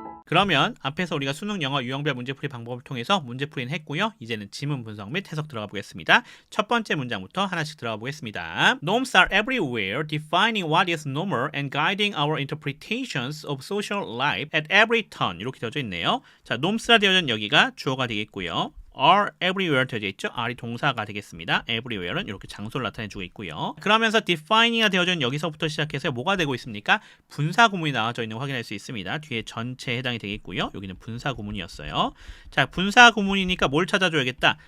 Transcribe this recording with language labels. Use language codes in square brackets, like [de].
[ko] 그러면 앞에서 우리가 수능, 영어, 유형별 문제풀이 방법을 통해서 문제풀이는 했고요. 이제는 지문 분석 및 해석 들어가 보겠습니다. 첫 번째 문장부터 하나씩 들어가 보겠습니다. [en] Norms are everywhere, defining what is normal and guiding our interpretations of social life at every turn. [ko] 이렇게 되어져 있네요. 자, norms라 되어져 있는 여기가 주어가 되겠고요. [en] are everywhere [ko] 되어져 있죠. are이 동사가 되겠습니다. everywhere는 이렇게 장소를 나타내주고 있고요. 그러면서 defining가 되어진 여기서부터 시작해서 뭐가 되고 있습니까? 분사 구문이 나와져 있는 거 확인할 수 있습니다. 뒤에 전체에 해당이 되겠고요. 여기는 분사 구문이었어요. 자, 분사 구문이니까 뭘 찾아줘야겠다?